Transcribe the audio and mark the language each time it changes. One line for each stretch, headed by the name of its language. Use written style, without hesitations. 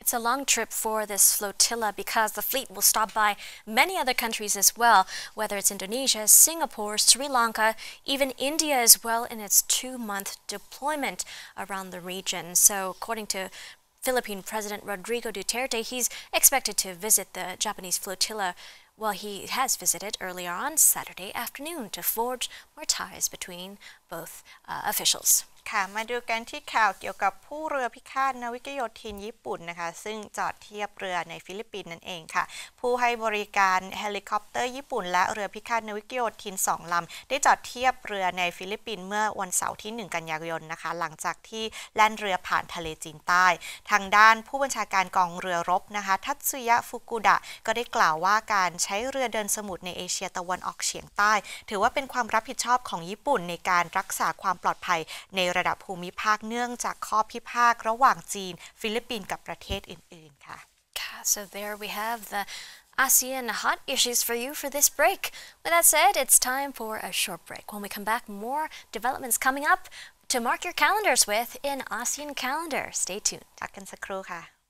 English: It's a long trip for this flotilla because the fleet will stop by many other countries as well, whether it's Indonesia, Singapore, Sri Lanka, even India as well in its 2-month deployment around the region. So according to Philippine President Rodrigo Duterte, he's expected to visit the Japanese flotilla. Well, he has visited earlier on Saturday afternoon to forge more ties between both officials.
Thai: ค่ะมาดูกันที่ข่าวเกี่ยวกับผู้เรือพิฆาตนาวิกโยธินญี่ปุ่นนะคะซึ่งจอดเทียบเรือในฟิลิปปินส์นั่นเองค่ะผู้ให้บริการเฮลิคอปเตอร์ญี่ปุ่นและเรือพิฆาตนาวิกโยธิน2 ลำได้จอดเทียบเรือในฟิลิปปินส์เมื่อวันเสาร์ที่1 กันยายนนะคะหลังจากที่แล่นเรือผ่านทะเลจีนใต้ ทางด้านผู้บัญชาการกองเรือรบนะคะทัตสึยะฟุกุดะก็ได้กล่าวว่าการใช้เรือเดินสมุทรในเอเชียตะวันออกเฉียงใต้ถือว่าเป็นความรับผิดชอบของญี่ปุ่นในการรักษาความปลอดภัยในระดับภูมิภาคเนื่องจากข้อพิพาทระหว่างจีนฟิลิปปินส์กับประเทศอื่นๆค่ะ
English: So there we have the ASEAN hot issues for you for this break. With that said, it's time for a short break. When we come back, more developments coming up to mark your calendars with in ASEAN Calendar. Stay tuned.
Thai: พักกันสักครู่ค่ะ